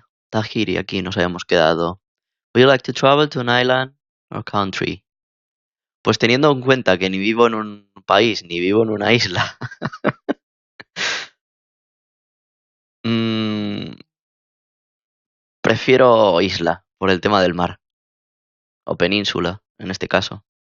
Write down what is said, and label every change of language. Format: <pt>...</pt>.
<es>Tahiri, aquí nos habíamos quedado.</es> <en>Would you like to travel to an island or country?</en> <es>Pues teniendo en cuenta que ni vivo en un país ni vivo en una isla, mm, prefiero isla por el tema del mar o península en este caso.</es>